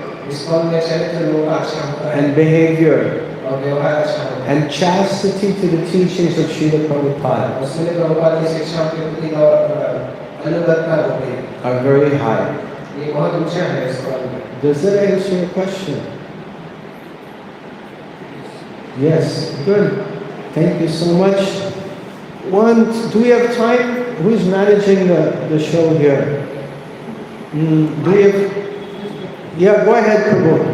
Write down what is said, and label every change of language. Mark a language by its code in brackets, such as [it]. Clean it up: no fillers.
[hi] ISKCON में चरित्र लोग अच्छा होता है [en] and behavior [hi] और व्यवहार अच्छा होता है। [en] and chastity to the teachings of Srila Prabhupada [hi] उसमें प्रभुपाद की शिक्षाओं के प्रति अनुगतता होती है। [en] are very high. [hi] ये बहुत ऊंचा है ISKCON में। [en] Does that answer your question? Yes, good. Thank you so much. Do we have time? Who's managing the show here? Do we have? Yeah, go ahead, Prabhu.